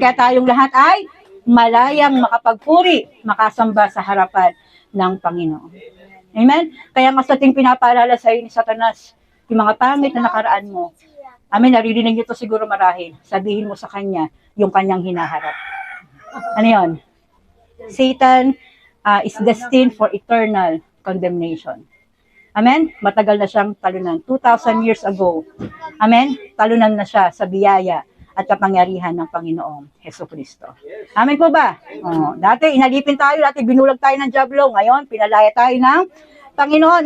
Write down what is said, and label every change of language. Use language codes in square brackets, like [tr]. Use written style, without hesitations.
[tl] Kaya tayong lahat ay malayang makapagpuri, makasamba sa harapan ng Panginoon. Amen? Kaya mas nating pinapaalala sa iyo ni Satanas, yung mga pangit na nakaraan mo. Amen, naririnig niyo to siguro marahil. Sabihin mo sa kanya yung kanyang hinaharap. Ano yun? [en] Satan is destined for eternal condemnation. [tl] Amen? Matagal na siyang talunan. 2,000 years ago. Amen? Talunan na siya sa biyaya at kapangyarihan ng Panginoong Hesukristo. Amen po ba? Oh, dati inalipin tayo, dati binulag tayo ng dyablo. Ngayon, pinalaya tayo ng Panginoon.